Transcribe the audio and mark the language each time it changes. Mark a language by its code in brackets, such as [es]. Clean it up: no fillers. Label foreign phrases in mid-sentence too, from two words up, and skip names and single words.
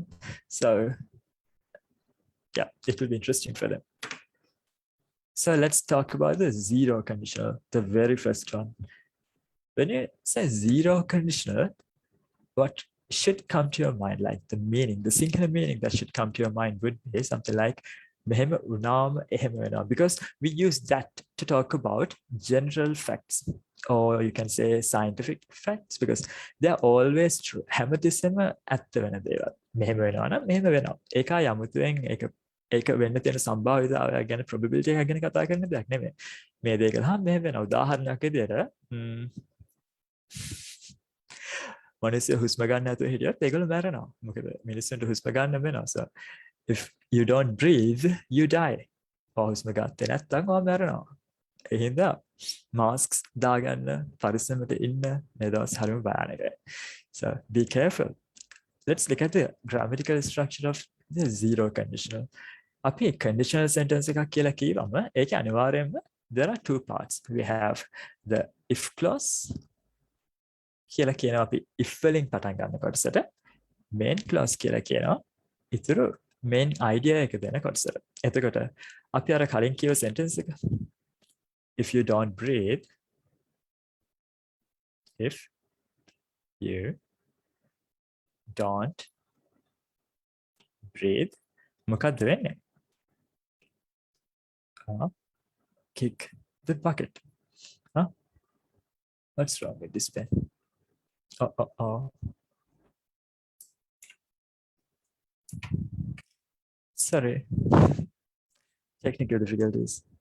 [en] So yeah, it will be interesting for them. So let's talk about the zero conditional, the very first one. When you say zero conditional, what should come to your mind, like the meaning, the singular meaning that should come to your mind would be something like [si] මෙහෙම වුණාම එහෙම වෙනවා, [en] because we use that to talk about general facts, or you can say scientific facts, because they are always true. [si] හැමතිස්සෙම ඇත්ත වෙන දේවල්. මෙහෙම වෙනවා නම් මෙහෙම වෙනවා. ඒකයි අමුතුවෙන් ඒක වෙන්න තියෙන සම්භාවිතාවය ගැන probability එක ගැන කතා කරන දෙයක් නෙමෙයි. මේ දේ කළා මෙහෙම වෙනවා. උදාහරණයක් විදියට මිනිස්සු හුස්ම ගන්න නැතුව හිටියොත් ඒගොල්ලෝ මැරෙනවා. මොකද මිනිස්සුන්ට හුස්ම ගන්න වෙනවා. [en] So if you don't breathe, you die. [si] හුස්ම ගත්තේ නැත්නම් ඔයා මැරෙනවා. ඒ හින්දා masks දාගන්න, පරිස්සමට ඉන්න, මේ දවස් හරියම භයානකයි. [en] So be careful. Let's look at the grammatical structure of the zero conditional. [si] අපි [en] conditional sentence [si] එකක් කියලා කියවම ඒක අනිවාර්යයෙන්ම [en] there are two parts. We have the if clause [si] කියලා කියනවා අපි if වලින් පටන් ගන්න කොටසට, [en] main clause [si] කියලා කියනවා ඉතුරු [en] main idea [si] එක දෙන කොටසට. එතකොට අපි අර කලින් කියව sentence එක, [en] if you don't breathe, if you don't breathe, [si] මොකක්ද වෙන්නේ? [en] Kick the bucket. What's wrong with this pen? Sorry. Technical difficulties.